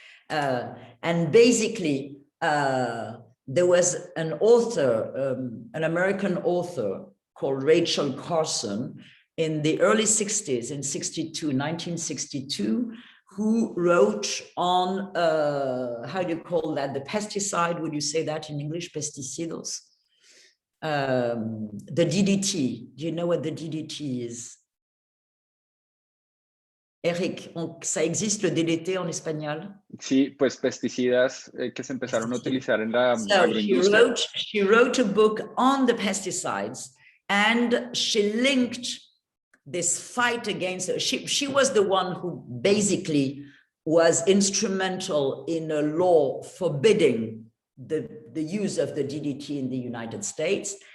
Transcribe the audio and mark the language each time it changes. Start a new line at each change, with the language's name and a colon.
English: And basically, there was an author, an American author called Rachel Carson in the early 60s, in 1962, who wrote on, how do you call that, the pesticide, would you say that in English, pesticidos? The DDT, do you know what the DDT is?
French: Eric, ¿ça existe le DDT
Spanish: en español? Sí, pues pesticidas que se empezaron a utilizar en la
English: So
Spanish: agroindustria.
English: she wrote a book on the pesticides, and she linked this fight against, she was the one who basically was instrumental in a law forbidding the use of the DDT in the United States.